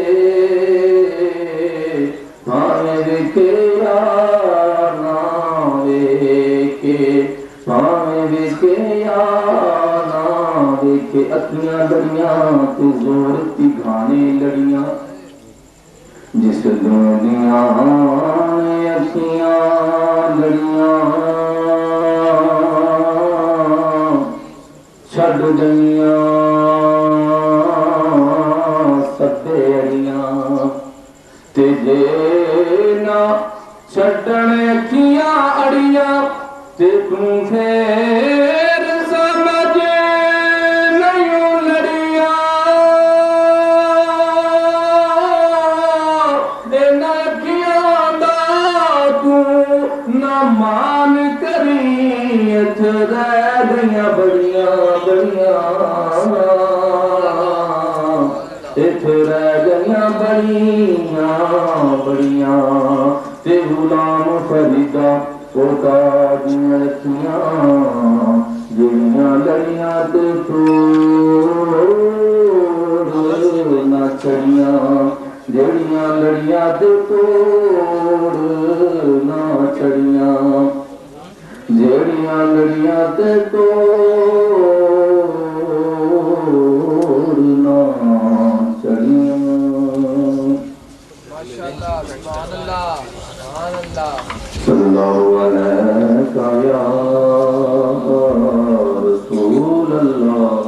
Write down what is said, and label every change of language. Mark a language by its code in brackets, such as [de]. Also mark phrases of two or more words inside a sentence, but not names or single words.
[pa] بھاویں ویکھے یا نہ ویکھے بھاویں ویکھے یا نہ ویکھے اکھیاں لڑیاں تے زور تی گھانے لڑیاں جس دنیا اکھیاں لڑیاں چھڈ گئیاں ستے اڑیاں تے جے نہ چھڈن اکھیاں اڑیاں تے توں پھر سمجھ نہیں لڑیاں انہاں اکھیاں دا توں نہ مان کری اتھ رہ گئیاں بڑیاں بڑیاں اتھ رہ گئیاں بڑیاں بڑیاں تے غلام فریدا کوٹا دیاں رکھیاں جڑیاں لڑیاں تے توڑ نہ چڑیاں جڑیاں لڑیاں تے توڑ نہ چڑیاں جڑیاں لڑیاں تے توڑ نہ چڑیاں [ar] ماشاءاللہ سبحان اللہ سبحان اللہ صلی اللہ علیہ یا رسول اللہ